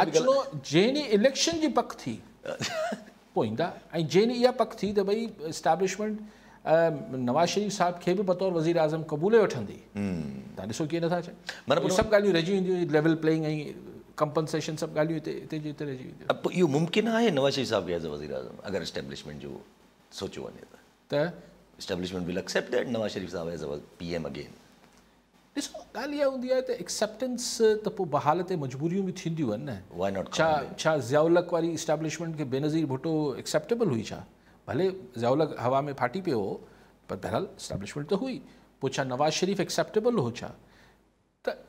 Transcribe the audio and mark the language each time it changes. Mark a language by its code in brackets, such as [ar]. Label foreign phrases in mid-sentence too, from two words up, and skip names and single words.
[sd] अचिणो जंहिं ॾींहुं इलेक्शन जी पक थी पोइ ईंदा, ऐं जंहिं ॾींहुं इहा पक थी त भई इस्टेब्लिशमेंट नवाज़ शरीफ़ साहिब खे बि बतौर वज़ीर आज़म क़बूले वठंदी, तव्हां ॾिसो कीअं नथा चयो, माना इहे सभु ॻाल्हियूं रहिजी वेंदियूं, [en] level playing [sd] ऐं कंपनसेशन सभु ॻाल्हियूं हिते हिते जी हिते रहिजी वेंदियूं। पोइ इहो मुमकिन आहे नवाज़ शरीफ़ साहब खे [en] as a [sd] वज़ीर आज़म अगरि इस्टेब्लिशमेंट जो सोचियो वञे त [en] establishment will accept that [sd] नवाज़ शरीफ़ साहब [en] as a PM again. [sd] ॾिसो ॻाल्हि इहा हूंदी आहे त एक्सेप्टेंस त पोइ बहाल ते मजबूरियूं बि थींदियूं आहिनि न, [en] why not, [sd] छा ज़ियाउलक वारी इस्टेब्लिशमेंट खे बेनज़ीर भुट्टो एक्सेप्टेबल हुई छा, भले ज़ियाउलक हवा में फाटी पियो हो पर बहरहाल इस्टेब्लिशमेंट त हुई, पोइ छा नवाज़ शरीफ़ एक्सेप्टेबल हो छा, त